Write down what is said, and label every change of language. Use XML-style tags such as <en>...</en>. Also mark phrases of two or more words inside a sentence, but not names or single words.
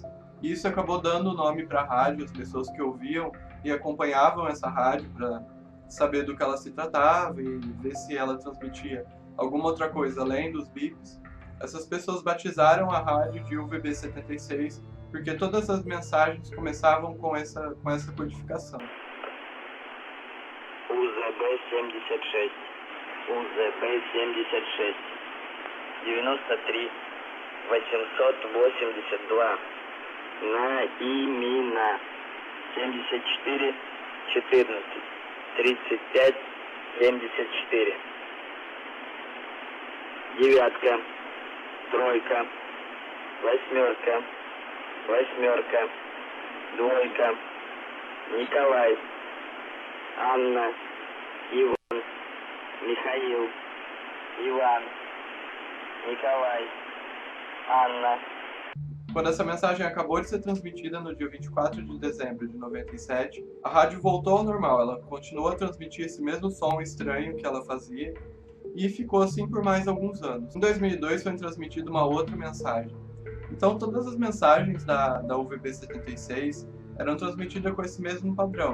<pt>E isso acabou dando o nome para a rádio, as pessoas que ouviam e acompanhavam essa rádio para saber do que ela se tratava e ver se ela transmitia alguma outra coisa além dos bips. Essas pessoas batizaram a rádio de UVB-76 porque todas as mensagens começavam com essa codificação.</pt> <ru>УЗБ-76, УЗБ-76, 93 882, Наимина, 74 14 35 74, девятка, тройка, восьмерка, восьмерка, двойка, Николай, Анна, Иван, Михаил, Иван, Николай, Анна.</ru> <pt>Quando essa mensagem acabou de ser transmitida no dia 24 de dezembro de 97, a rádio voltou ao normal, ela continuou a transmitir esse mesmo som estranho que ela fazia e ficou assim por mais alguns anos. Em 2002 foi transmitida uma outra mensagem. Então todas as mensagens da UVB-76 eram transmitidas com esse mesmo padrão.</pt>